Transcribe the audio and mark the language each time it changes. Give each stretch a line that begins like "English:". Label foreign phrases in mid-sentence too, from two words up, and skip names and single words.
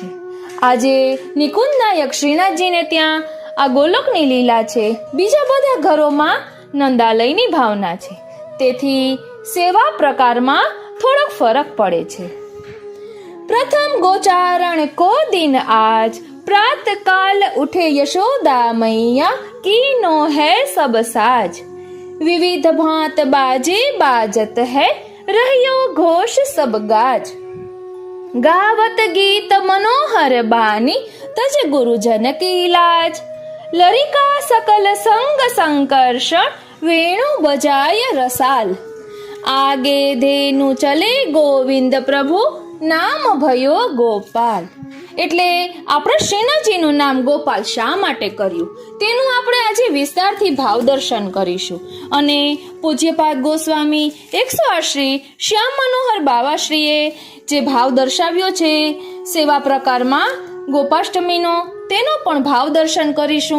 Gujarati: આજે નિકુંજ નાયક શ્રીનાથજીને ત્યાં આ ગોલોકની લીલા છે. બીજા બધા ઘરોમાં નંદાલયની ભાવના છે. તેથી સેવા પ્રકારમાં થોડોક ફરક પડે છે.
Braj: प्रथम गोचारण को दिन आज, प्रात काल उठे यशोदा मैया, कीनो है सब साज. विविध भांत बाजे बाजत है, रहियो घोष सब गाज. गावत गीत मनोहर बानी, तज गुरुजन की लाज. लरिका सकल संग संकर्षण, वेणु बजाय रसाल. आगे धेनु चले गोविंद प्रभु, नाम भयो गोपाल.
Gujarati: એટલે આપણે શ્રીનાથજીનું નામ ગોપાલ શા માટે કર્યું તેનું આપણે આજે વિસ્તારથી ભાવ દર્શન કરીશું. અને પૂજ્યપાદ ગોસ્વામી 108 શ્રી શ્યામ મનોહર બાવાશ્રીએ જે ભાવ દર્શાવ્યો છે સેવા પ્રકારમાં ગોપાષ્ટમીનો, તેનો પણ ભાવ દર્શન કરીશું.